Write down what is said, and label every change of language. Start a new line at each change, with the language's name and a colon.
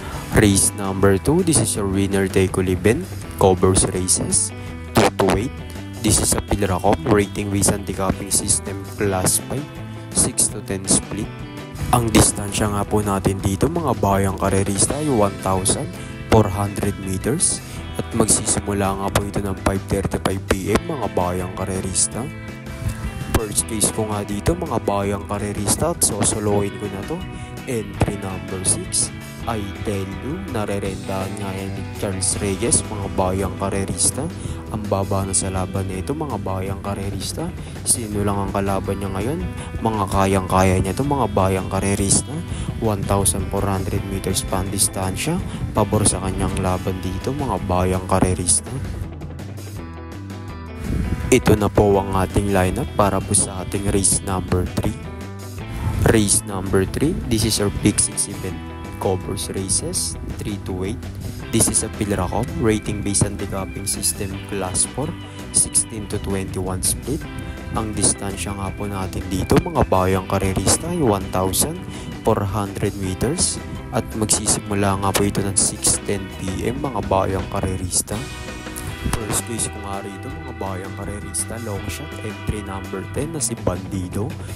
English: Race number 2, this is your winner take all event, covers races 2 to 8. This is a Pilracom rating based on degapping system class 5, 6 to 10 split.
Filipino: Ang distansya nga po natin dito mga bayang karerista ay 1,400 meters. At magsisimula nga po ito ng 5:35 PM mga bayang karerista. First case ko nga dito mga bayang karerista at sosoloin ko na to, entry number 6, I Tell You. Narerendaan nga yan ni Charles Reyes mga bayang karerista. Ang baba na sa laban nito mga bayang karerista. Sino lang ang kalaban niya ngayon? Mga kayang-kaya niya to mga bayang karerista. 1,400 meters pa ang distansya. Pabor sa kanyang laban dito mga bayang karerista. Ito na po ang ating lineup para po sa ating race number 3.
English: Race number 3, this is our Big 6 event, covers races 3 to 8. This is a Pilracom rating based on degapping system class 4, 16 to 21 split.
Filipino: Ang distansya nga po natin dito mga bayang karerista ay 1,400 meters. At magsisimula nga po ito ng 6:10 PM mga bayang karerista. First case ko nga rito mga bayang karerista, long shot, entry number 10 na si Bandido.